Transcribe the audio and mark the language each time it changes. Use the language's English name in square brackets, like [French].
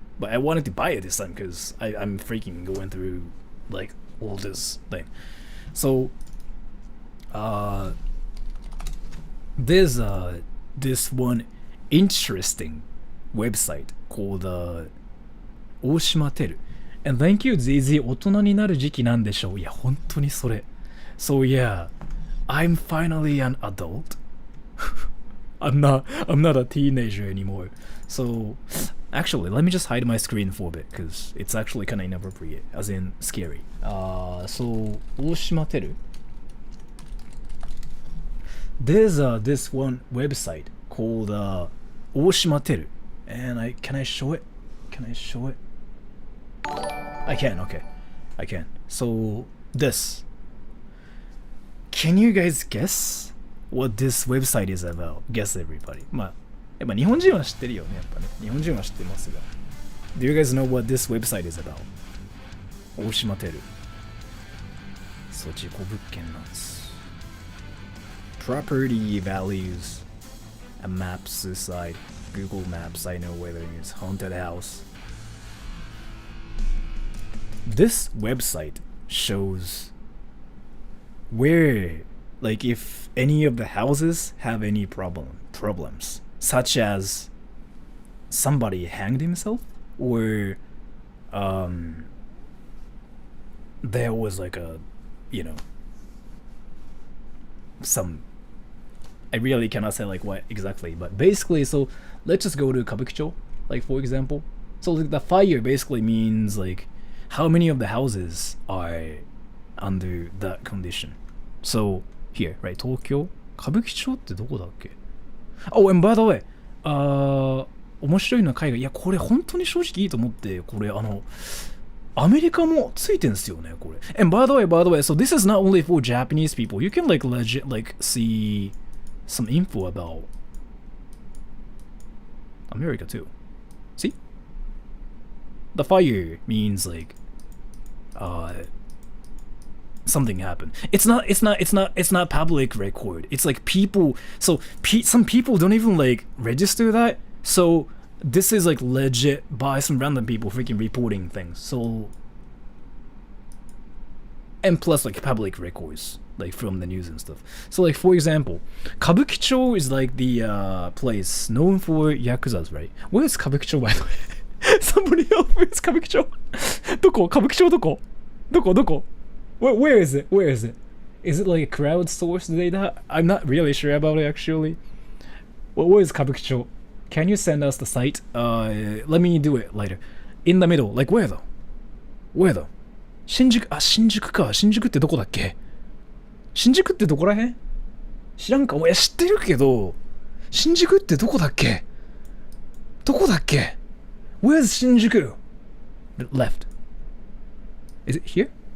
[English] But I wanted to buy it this time because I'm freaking going through like all this thing. So there's this one interesting website called Oshimateru. And thank you, ZZ. [Japanese] 大人になる時期なんでしょう。いや、本当にそれ。 [English] So yeah, I'm finally an adult. I'm not a teenager anymore. So actually, let me just hide my screen for a bit because it's actually kind of inappropriate, as in scary. So Oshimateru. There's this one website called Oshimateru, and can I show it? Can I show it? I can. Okay, I can. So this. Can you guys guess what this website is about? Guess everybody. [Japanese] まあ、やっぱ日本人は知ってるよね、やっぱね。日本人は知ってますが。 [English] Do you guys know what this website is about? [Japanese] 大島テル。そう、事故物件なんです。 [English] Property values. A maps site. Google Maps, I know whether it's haunted house. This website shows where, like, if any of the houses have any problems, such as somebody hanged himself, or there was like a, you know, some, I really cannot say like what exactly, but basically, so let's just go to Kabukicho, like for example. So like, the fire basically means like how many of the houses are under that condition. So here, right, Tokyo, Kabukicho [Japanese] ってどこだっけ? [English] Oh, and by the way, [Japanese] 面白いの海外、いやこれ本当に正直いいと思って、これアメリカもついてんすよね、これ。 [English] And by the way, so this is not only for Japanese people. You can like legit like see some info about America too. See? The fire means like something happened. It's not public record. It's like people, so some people don't even like register that. So this is like legit by some random people freaking reporting things. So, and plus like public records like from the news and stuff. So like for example, Kabukicho is like the place known for yakuzas, right? Where is Kabukicho, by the way? Somebody else, where's Kabukicho? どこ? [Japanese] Kabukicho どこ? [English] どこ?Where is it? Is it like a crowdsourced data? I'm not really sure about it actually. Where is Kabukicho? Can you send us the site? Let me do it later. In the middle, like where though? [Japanese] Shinjuku, 新宿か。新宿ってどこだっけ?新宿ってどこらへん? 知らんか? いや、知ってるけど、新宿ってどこだっけ? [English] Where's Shinjuku? Left. Is it here?